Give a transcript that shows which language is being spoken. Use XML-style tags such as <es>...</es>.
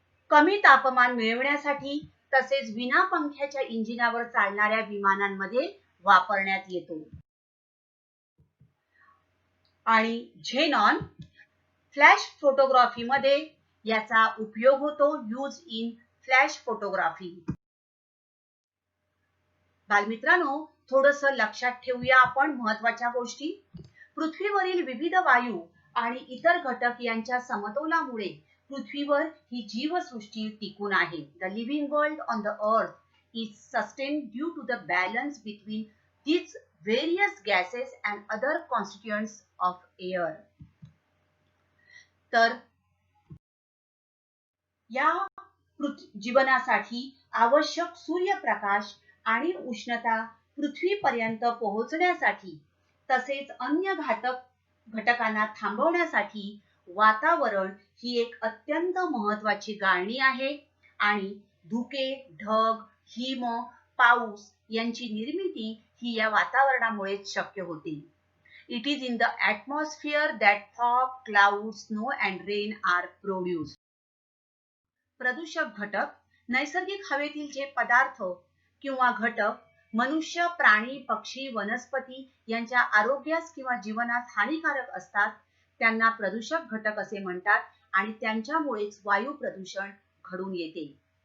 <mr>कमी तापमान मिळवण्यासाठी तसेच विना पंख्याच्या इंजिनावर चालणाऱ्या विमानांमध्ये वापरण्यात येतो. आणि झेनॉन फ्लॅश फोटोग्राफी मध्ये याचा उपयोग होतो.</mr> <en>Use in flash photography.</en> <mr>बालमित्रांनो, थोडस लक्षात ठेवूया आपण महत्त्वाच्या गोष्टी. पृथ्वीवरील विविध वायू आणि इतर घटक यांच्या समतोलामुळे पृथ्वीवर ही जीवसृष्टी टिकून आहे.</mr> <en>The living world on the earth is sustained due to the balance between these various gases and other constituents of air.</en> <mr>तर या जीवनासाठी आवश्यक सूर्यप्रकाश आणि उष्णता पृथ्वीपर्यंत पोहोचण्यासाठी तसेच अन्य घातक घटकांना थांबवण्यासाठी वातावरण ही एक अत्यंत महत्त्वाची गाळणी आहे. आणि धुके, ढग, हिम, पाऊस यांची निर्मिती ही या वातावरणामुळेच शक्य होते.</mr> <en>It is in the atmosphere that fog, clouds, snow and rain are produced.</en> <mr>प्रदूषक घटक नैसर्गिक हवेतील जे पदार्थ किंवा घटक मनुष्य, प्राणी, पक्षी, वनस्पती यांच्या आरोग्यास किंवा जीवनास हानिकारक असतात त्यांना प्रदूषक घटक असे म्हणतात आणि त्यांच्यामुळेच वायू प्रदूषण घडून येते.</mr>